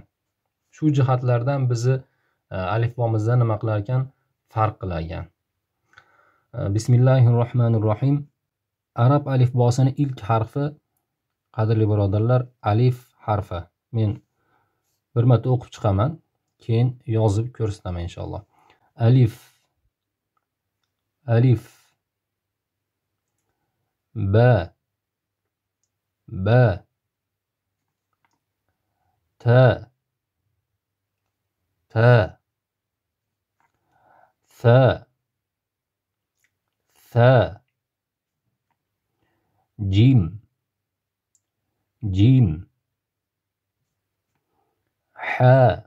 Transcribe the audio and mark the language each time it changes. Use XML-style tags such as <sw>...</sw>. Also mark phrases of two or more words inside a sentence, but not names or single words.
<uz>Shu jihatlardan bizni alifbomizda nima qilar ekan? Farq qilar ekan. Bismillahirrohmanirrohim. Arab alifbosining ilk harfi qadrli birodarlar alif harfi. Men bir marta o'qib chiqaman, keyin yozib ko'rsataman inshaalloh.</uz> <ar>ألف، ألف، باء، باء، تاء, تاء، فاء، فاء, جيم، جيم، حاء,</ar>